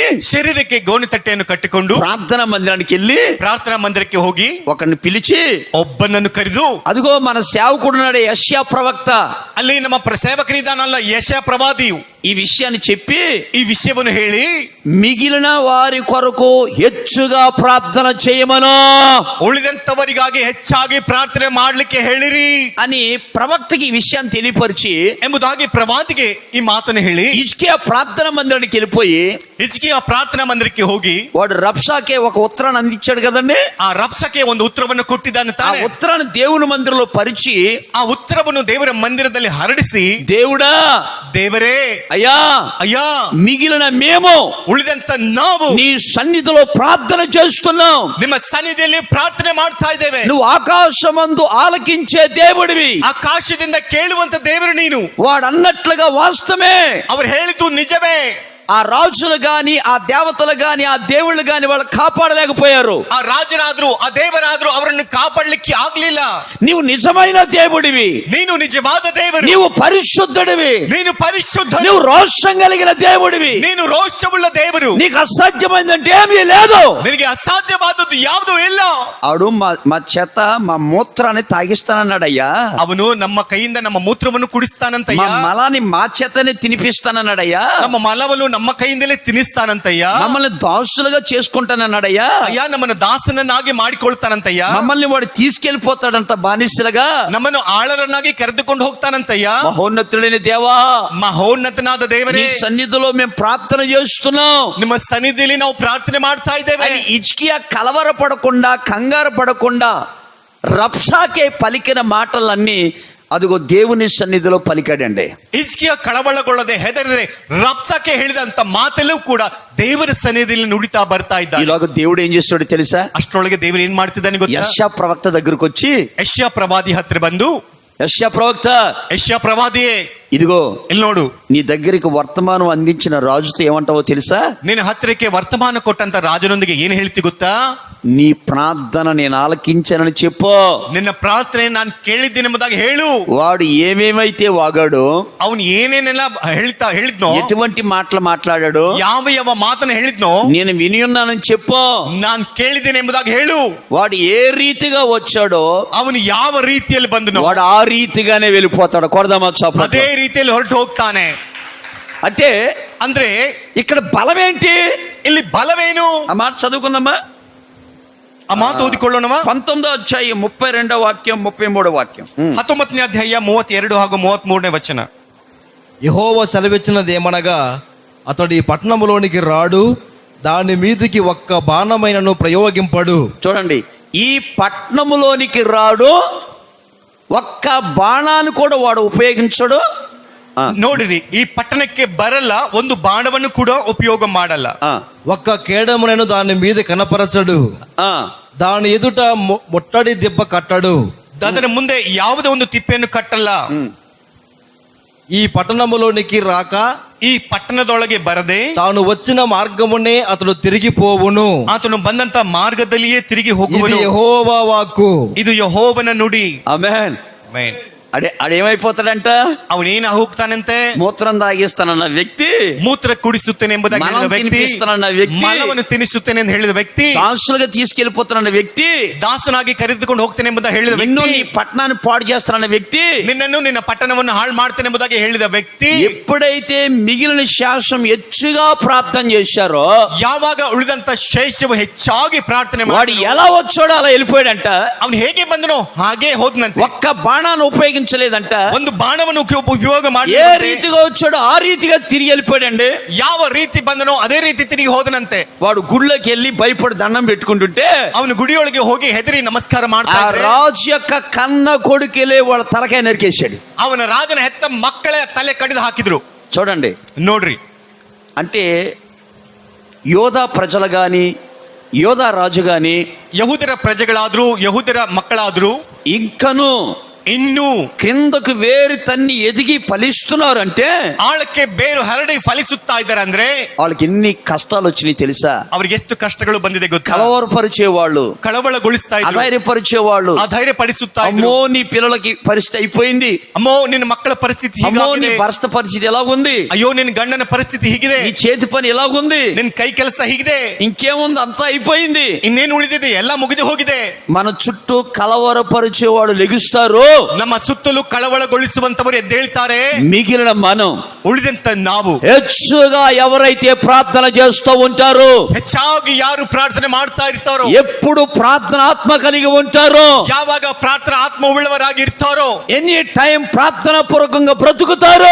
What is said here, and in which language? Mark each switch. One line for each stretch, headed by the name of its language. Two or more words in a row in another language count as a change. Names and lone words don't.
Kannada: ಶರೀರಕ್ಕೆ ಗೋಣಿ ತಟ್ಟೆಯನ್ನು ಕಟ್ಟಿಕೊಂಡು
Telugu: ప్రార్థనా మందిరానికి వెళ్ళి
Kannada: ಪ್ರಾರ್ಥನಾ ಮಂದಿರಕ್ಕೆ ಹೋಗಿ
Telugu: ఒకరిని పిలిచి,
Kannada: ಒಬ್ಬನನ್ನು ಕರೆದು,
Telugu: అదిగో మన సేవకుడున్నాడే యెషయా ప్రవక్త,
Kannada: ಅಲ್ಲಿ ನಮ್ಮ ಸೇವಕನಿದಾನಲ್ಲ ಯೆಶಯ ಪ್ರವಾದಿಯು,
Telugu: ఈ విషయాన్ని చెప్పి
Kannada: ಈ ವಿಷಯವನ್ನು ಹೇಳಿ
Telugu: మిగిలిన వారి కొరకు హెచ్చుగా ప్రార్థన చేయమను
Kannada: ಉಳಿದಂತವರಿಗಾಗಿ ಹೆಚ್ಚಾಗಿ ಪ್ರಾರ್ಥನೆ ಮಾಡ್ಲಿಕ್ಕೆ ಹೇಳಿರಿ
Telugu: అని ప్రవక్తకి ఈ విషయాన్ని తెలియపరిచి
Kannada: ಎಂಬುದಾಗಿ ಪ್ರವಾದಿಗೆ ಈ ಮಾತನ್ನು ಹೇಳಿ
Telugu: హిజ్కియా ప్రార్థన మందిరానికి వెళ్ళిపోయి
Kannada: ಹಿಜ್ಕಿಯ ಪ್ರಾರ್ಥನಾ ಮಂದಿರಕ್ಕೆ ಹೋಗಿ
Telugu: వాడు రబ్షాకే ఒక ఉత్తరాన్ని అందించాడు కదండి.
Kannada: ಆ ರಬ್ಷಕ್ಕೆ ಒಂದು ಉತ್ತರವನ್ನು ಕೊಟ್ಟಿದ್ದಾನೆ
Telugu: ఆ
Kannada: ತಾನೆ.
Telugu: ఉత్తరాన్ని దేవుని మందిరంలో పరిచి
Kannada: ಆ ಉತ್ತರವನ್ನು ದೇವರ ಮಂದಿರದಲ್ಲಿ ಹರಡಿಸಿ,
Telugu: దేవుడా,
Kannada: ದೇವರೇ,
Telugu: అయ్యా,
Kannada: ಅಯ್ಯ,
Telugu: మిగిలిన మేము
Kannada: ಉಳಿದಂತ ನಾವು
Telugu: నీ సన్నిధిలో ప్రార్థన చేస్తున్నాం,
Kannada: ನಿಮ್ಮ ಸನ್ನಿಧಿಯಲ್ಲಿ ಪ್ರಾರ್ಥನೆ ಮಾಡ್ತಾ ಇದ್ದೇವೆ.
Telugu: నువ్వు ఆకాశమందు ఆలకించే దేవుడివి.
Kannada: ಆಕಾಶದಿಂದ ಕೇಳುವಂತ ದೇವರು ನೀನು.
Telugu: వాడు అన్నట్లుగా వాస్తవమే.
Kannada: ಅವರು ಹೇಳಿದ್ದು నిజమే.
Telugu: ఆ రాజులు గాని, ఆ దేవతలు గాని, ఆ దేవుళ్ళు గాని వాళ్ళు కాపాడలేకపోయారు.
Kannada: ಆ రాజరాದ್ರು ఆ దేవరాದ್ರು ಅವರನ್ನು ಕಾಪಾಡಲಿಕ್ಕೆ ಆಗ್ಲಿಲ್ಲ.
Telugu: నీవు నిజమైన దేవుడివి,
Kannada: ನೀನು ನಿಜವಾದ ದೇವರು,
Telugu: నీవు పరిశుద్ధుడివి,
Kannada: ನೀನು ಪರಿಶುದ್ಧ,
Telugu: నువ్వు రోషం కలిగిన దేవుడివి,
Kannada: ನೀನು ರೋಷವುಳ್ಳ ದೇವರು,
Telugu: నీకు అసాధ్యమైందంటే ఏమీ లేదు.
Kannada: ನಿನಗೆ ಅಸಾಧ್ಯವಾದದ್ದು ಯಾವುದೂ ಇಲ್ಲ.
Telugu: ఆడు మా చేత మా మూత్రాన్ని తాగిస్తానన్నాడయ్యా,
Kannada: ಅವನು ನಮ್ಮ ಕೈಯಿಂದ ನಮ್ಮ ಮೂತ್ರವನ್ನು ಕುಡಿಸ್ತಾನಂತಯ್ಯ,
Telugu: మా మలాన్ని మా చేతనే తినిపిస్తానన్నాడయ్యా,
Kannada: ನಮ್ಮ ಮಲವನ್ನು ನಮ್ಮ ಕೈಯಿಂದಲೇ ತಿನ್ನಿಸ್ತಾನಂತಯ್ಯ.
Telugu: మమ్మల్ని దాసులుగా చేసుకుంటానన్నాడయ్యా.
Kannada: ಅಯ್ಯ ನಮ್ಮನ್ನು ದಾಸನನ್ನಾಗಿ ಮಾಡಿಕೊಳ್ತಾನಂತಯ್ಯ.
Telugu: మమ్మల్ని వాడు తీసుకెళ్లిపోతాడంట బానిసలుగా.
Kannada: ನಮ್ಮನ್ನು ಆಳರನ್ನಾಗಿ ಕರೆದುಕೊಂಡು ಹೋಗ್ತಾನಂತಯ್ಯ.
Telugu: మహోన్నతుడైన దేవా,
Kannada: ಮಹೋನ್ನತನಾದ
Telugu: నీ
Kannada: ದೇವರೇ,
Telugu: సన్నిధిలో మేము ప్రార్థన చేస్తున్నాం.
Kannada: ನಿಮ್ಮ ಸನ್ನಿಧಿಯಲ್ಲಿ ನಾವು ಪ್ರಾರ್ಥನೆ ಮಾಡ್ತಾ ಇದ್ದೇವೆ.
Telugu: అని హిజ్కియా కలవర పడకుండా, కంగారు పడకుండా రబ్షాకే పలికిన మాటలన్నీ అదిగో దేవుని సన్నిధిలో పలికాడండి.
Kannada: ಹಿಜ್ಕಿಯ ಕಳವಳಗೊಳ್ಳದೆ ಹೆದರದೆ ರಬ್ಸಾಕೆ ಹೇಳಿದಂತ ಮಾತಲ್ಲೂ ಕೂಡ ದೇವರ ಸನ್ನಿಧಿಯಲ್ಲಿ ನುಡಿತಾ ಬರ್ತಾ ಇದ್ದ.
Telugu: ఈలోగా దేవుడు ఏం చేస్తాడో తెలుసా?
Kannada: ಅಷ್ಟರೊಳಗೆ ದೇವರು ಏನ್ ಮಾಡ್ತಿದ್ದಾನೆ ಗೊತ್ತಾ?
Telugu: యెషయా ప్రవక్త దగ్గరకు వచ్చి,
Kannada: ಯೆಶಾಯ ಪ್ರವಾದಿ ಹತ್ರ ಬಂದು,
Telugu: యెషయా ప్రవక్త,
Kannada: ಯೆಶಾಯ ಪ್ರವಾದಿಯೇ,
Telugu: ఇదిగో
Kannada: ಇಲ್ಲಿ ನೋಡು,
Telugu: నీ దగ్గరికి వర్తమానం అందించిన రాజుతో ఏమంటావో తెలుసా?
Kannada: ನಿನ್ನ ಹತ್ತಿರಕ್ಕೆ ವರ್ತಮಾನ ಕೊಟ್ಟಂತ ರಾಜನೊಂದಿಗೆ ಏನ್ ಹೇಳ್ತಿ ಗೊತ್ತಾ?
Telugu: నీ ప్రార్థన నేను ఆలకించానని చెప్పు.
Kannada: ನಿನ್ನ ಪ್ರಾರ್ಥನೆ ನಾನು ಕೇಳಿದ್ದೀನಿ ಎಂಬುದಾಗಿ ಹೇಳು.
Telugu: వాడు ఏమేమైతే వాగాడో,
Kannada: ಅವನು ಏನೇನೆಲ್ಲ ಹೇಳಿದ್ನೋ,
Telugu: ఎటువంటి మాటలు మాట్లాడాడో,
Kannada: ಯಾವ ಮಾತನ್ನ ಹೇಳಿದ್ನೋ,
Telugu: నేను విని ఉన్నానని చెప్పు.
Kannada: ನಾನು ಕೇಳಿದ್ದೇನೆ ಎಂಬುದಾಗಿ ಹೇಳು.
Telugu: వాడు ఏ రీతిగా వచ్చాడో
Kannada: ಅವನು ಯಾವ ರೀತಿಯಲ್ಲಿ ಬಂದನೋ
Telugu: వాడు ఆ రీతిగానే వెళ్ళిపోతాడు. కొడదామా చప్పట్లు?
Kannada: ಅದೇ ರೀತಿಯಲ್ಲಿ ಹೊರಟು ಹೋಗ್ತಾನೆ.
Telugu: అంటే
Kannada: ಅಂದ್ರೆ
Telugu: ఇక్కడ బలం ఏంటి?
Kannada: ಇಲ್ಲಿ ಬಲವೇನು?
Telugu: ఆ మాట చదువుకుందామా?
Kannada: ಆ ಮಾತು ಓದಿಕೊಳ್ಳೋಣವಾ?
Telugu: 19వ అధ్యాయం 32వ వాక్యం 33వ వాక్యం.
Kannada: 19ನೇ ಅಧ್ಯಾಯ 32 ಹಾಗೂ 33ನೇ ವಚನ.
Telugu: యెహోవా సెలవిచ్చినదేమనగా, అతడు ఈ పట్టణంలోనికి రాడు, దాని మీదికి ఒక్క బాణమైనను ప్రయోగింపడు. చూడండి, ఈ పట్టణములోనికి రాడు, ఒక్క బాణాన్ని కూడా వాడు ఉపయోగించడు.
Kannada: ನೋಡಿರಿ, ಈ ಪಟ್ಟಣಕ್ಕೆ ಬರಲ್ಲ, ಒಂದು ಬಾಣವನ್ನು ಕೂಡ ಉಪಯೋಗ ಮಾಡಲ್ಲ.
Telugu: ఒక్క కేడమునను దాని మీద కనపరచడు, దాని ఎదుట ముట్టడి దెబ్బ కట్టడు.
Kannada: ಅದರ ಮುಂದೆ ಯಾವುದೇ ಒಂದು ತಿಪ್ಪೆಯನ್ನು ಕಟ್ಟಲ್ಲ.
Telugu: ఈ పట్టణములోనికి రాక,
Kannada: ಈ ಪಟ್ಟಣದೊಳಗೆ ಬರದೆ,
Telugu: తాను వచ్చిన మార్గమునే అతడు తిరిగిపోవును.
Kannada: ಆತನು ಬಂದಂತ ಮಾರ್ಗದಲ್ಲಿಯೇ ತಿರುಗಿ
Telugu: ఇది
Kannada: ಹೋಗುವನು.
Telugu: యెహోవా వాక్కు.
Kannada: ಇದು ಯೆಹೋವನ ನುಡಿ.
Telugu: ఆమేన్.
Kannada: ಆಮೆನ್.
Telugu: అడేమైపోతాడంట?
Kannada: ಅವನೇನ ಹೋಗ್ತಾನಂತೆ?
Telugu: మూత్రం తాగిస్తానన్న వ్యక్తి,
Kannada: ಮೂತ್ರ ಕುಡಿಸುತ್ತೇನೆ ಎಂಬುದಾಗಿ ಹೇಳಿದ
Telugu: మలం
Kannada: ವ್ಯಕ್ತಿ,
Telugu: తినిపిస్తానన్న వ్యక్తి,
Kannada: ಮಲವನ್ನು ತಿನ್ನಿಸುತ್ತೇನೆ ಎಂದು ಹೇಳಿದ ವ್ಯಕ್ತಿ,
Telugu: దాసులుగా తీసుకెళ్లిపోతానన్న వ్యక్తి,
Kannada: ದಾಸನಾಗಿ ಕರೆದುಕೊಂಡು ಹೋಗ್ತೇನೆ ಎಂಬುದಾಗಿ ಹೇಳಿದ
Telugu: నిన్ను
Kannada: ವ್ಯಕ್ತಿ,
Telugu: నీ పట్టణాన్ని పాడు చేస్తానన్న వ్యక్తి,
Kannada: ನಿನ್ನನ್ನು ನಿನ್ನ ಪಟ್ಟಣವನ್ನು ಹಾಳು ಮಾಡ್ತೇನೆ ಎಂಬುದಾಗಿ ಹೇಳಿದ ವ್ಯಕ್ತಿ,
Telugu: ఎప్పుడైతే మిగిలిన శాసం ಹೆಚ್ಚుగా ప్రార్థన చేశారో,
Kannada: ಯಾವಾಗ ಉಳಿದಂತ ಶೇಷವು ಹೆಚ್ಚಾಗಿ ಪ್ರಾರ್ಥನೆ
Telugu: వాడు
Kannada: ಮಾಡಿ
Telugu: ఎలా వచ్చాడో అలా వెళ్ళిపోయాడంట.
Kannada: ಅವನು ಹೇಗೆ ಬಂದನೋ ಹಾಗೆ ಹೋದನಂತೆ.
Telugu: ఒక్క బాణాన్ని ఉపయోగించలేదంట.
Kannada: ಒಂದು ಬಾಣವನ್ನು ಉಪಯೋಗ ಮಾಡಿ
Telugu: ఏ రీతిగా వచ్చాడో ఆ రీతిగా తిరిగి వెళ్ళిపోయాడండి.
Kannada: ಯಾವ ರೀತಿ ಬಂದನೋ ಅದೇ ರೀತಿ ತಿರುಗಿ ಹೋದನಂತೆ.
Telugu: వాడు గుళ్ళకి వెళ్ళి భయపడి దండం పెట్టుకుంటుంటే,
Kannada: ಅವನು ಗುಡಿಯೊಳಗೆ ಹೋಗಿ ಹೆದರಿ ನಮಸ್ಕಾರ
Telugu: ఆ
Kannada: ಮಾಡ್ತಾ ಇದ್ರೆ,
Telugu: రాజు యొక్క కన్న కొడుకెళ్ళి వాళ్ళ తలకాయ నరికేశాడు.
Kannada: ಅವನ ರಾಜನ ಹೆತ್ತ ಮಕ್ಕಳ ತಲೆ ಕಡಿದು ಹಾಕಿದ್ರು.
Telugu: చూడండి,
Kannada: ನೋಡ್ರಿ,
Telugu: అంటే యోధా ప్రజలు గాని, యోధా రాజు గాని,
Kannada: ಯಹೂದರ ಪ್ರಜೆಗಳಾದ್ರು, ಯಹೂದರ ಮಕ್ಕಳಾದ್ರು
Telugu: ఇంకను
Kannada: ಇನ್ನೂ
Telugu: క్రిందకు వేరు తన్ని ఎదిగి ఫలిస్తున్నారంటే
Kannada: ಆಳಕ್ಕೆ ಬೇರು ಹರಡಿ ಫಲಿಸುತ್ತಾ ಇದ್ದಾರೆ. ಅಂದ್ರೆ
Telugu: వాళ్ళకి ఎన్ని కష్టాలు వచ్చినాయి తెలుసా?
Kannada: ಅವ್ರಿಗೆ ಎಷ್ಟು ಕಷ್ಟಗಳು ಬಂದಿದೆ ಗೊತ್ತಾ?
Telugu: కలవరపరిచేవాళ్ళు,
Kannada: ಕಳವಳಗೊಳಿಸ್ತಾ ಇದ್ರು,
Telugu: అధైర్యపరిచేవాళ్ళు,
Kannada: ಅಧೈರ್ಯ ಪಡಿಸುತ್ತಾ
Telugu: అమ్మో
Kannada: ಇದ್ರು.
Telugu: నీ పిల్లలకి పరిస్థితి అయిపోయింది,
Kannada: ಅಮ್ಮೋ ನಿನ್ನ ಮಕ್ಕಳ ಪರಿಸ್ಥಿತಿ
Telugu: అమ్మో నీ
Kannada: ಹೀಗಿದೆ,
Telugu: భర్త పరిస్థితి ఎలా ఉంది,
Kannada: ಅಯ್ಯೋ ನಿನ್ನ ಗಂಡನ ಪರಿಸ್ಥಿತಿ ಹೀಗಿದೆ,
Telugu: నీ చేతి పని ఎలా ఉంది,
Kannada: ನಿನ್ ಕೈ ಕೆಲಸ ಹೀಗಿದೆ,
Telugu: ఇంకేముంది అంతా అయిపోయింది.
Kannada: ಇನ್ನೇನು ಉಳಿದಿದೆ? ಎಲ್ಲ ಮುಗಿದು ಹೋಗಿದೆ.
Telugu: మన చుట్టూ కలవరపరిచేవాడు లెగుస్తారు,
Kannada: ನಮ್ಮ ಸುತ್ತಲೂ ಕಳವಳಗೊಳಿಸುವಂತವರು ಎದ್ದೇಳ್ತಾರೆ.
Telugu: మిగిలిన మనం,
Kannada: ಉಳಿದಂತ ನಾವು
Telugu: ಹೆಚ್ಚుగా ఎవరైతే ప్రార్థన చేస్తూ ఉంటారో,
Kannada: ಹೆಚ್ಚಾಗಿ ಯಾರು ಪ್ರಾರ್ಥನೆ ಮಾಡ್ತಾ ಇರ್ತಾರೋ,
Telugu: ఎప్పుడు ప్రార్థన ఆత్మ కలిగి ఉంటారో,
Kannada: ಯಾವಾಗ ಪ್ರಾರ್ಥನಾ ಆತ್ಮವುಳ್ಳವರಾಗಿ ಇರ್ತಾರೋ,
English: any time
Telugu: ప్రార్థన పూర్వకంగా బ్రతుకుతారో,